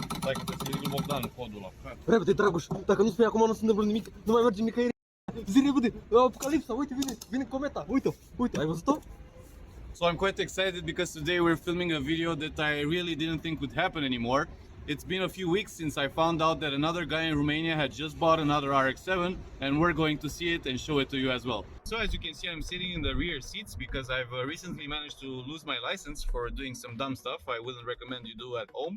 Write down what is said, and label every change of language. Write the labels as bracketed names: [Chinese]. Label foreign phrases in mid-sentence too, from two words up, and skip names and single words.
[Romanian] Stai că trebuie să ridic lui Bogdan codul ăla. Repede, Dragoș, dacă nu spui acum nu se întâmplă nimic, nu mai mergem nicăieri. Zi repede, Apocalipsa, uite, vine cometa, uite, ai văzut-o? [English] So I'm quite excited because today we're filming a video that I really didn't think would happen anymore. It's been a few weeks since I found out that another guy in Romania had just bought another RX-7 and we're going to see it and show it to you as well. So as you can see, I'm sitting in the rear seats because I've recently managed to lose my license for doing some dumb stuff I wouldn't recommend you do at home.